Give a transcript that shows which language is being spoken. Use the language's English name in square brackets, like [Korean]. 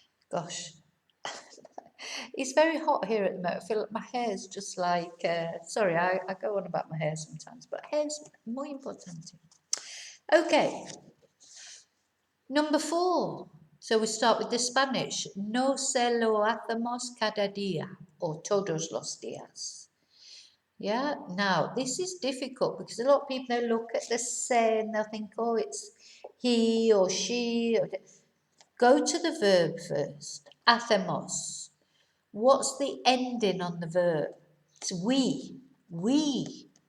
[English] Gosh. It's very hot here at the moment. I feel like my hair's just like, sorry, I go on about my hair sometimes, but hair's more important. Okay. Number 4. So we start with the Spanish. [Spanish] No se lo hacemos cada día, [English] or [Spanish] todos los días. [English] Yeah, now this is difficult because a lot of people, they look at the se and they'll think, oh, it's he or she. Go to the verb first. Hacemos. What's the ending on the verb? It's we. We.